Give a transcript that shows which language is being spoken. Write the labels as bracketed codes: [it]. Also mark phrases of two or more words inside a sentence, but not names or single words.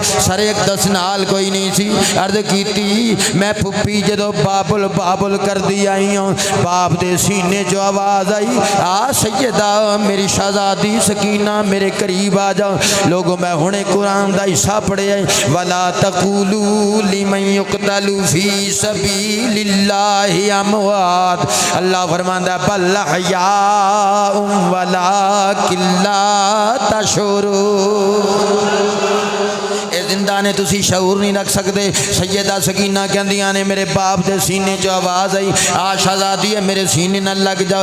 [pa] سر اقدس نال کوئی نہیں سی. عرض کیتی میں پھپھی جدوں بابل بابل کر دی آئی ہوں، باپ دے سینے جو آواز آئی، آ سیدہ میری شہزادی سکینہ میرے قریب آ جاؤ. لوکو میں ہݨے قرآن دا حصہ پڑھیا ہے, [ar] ولا تقولوا لمن يقتل في سبيل الله أموات. [pa] اللہ فرماندا [ar] بل أحياء ولكن لا تشعرون. [pa] زندہ نے تسی شعور نہیں رکھ سکدے۔ سیدہ سکینہ کہندیاں نے میرے باپ دے سینے چوں آواز آئی، آ شہزادی ہے میرے سینے نال لگ جاؤ.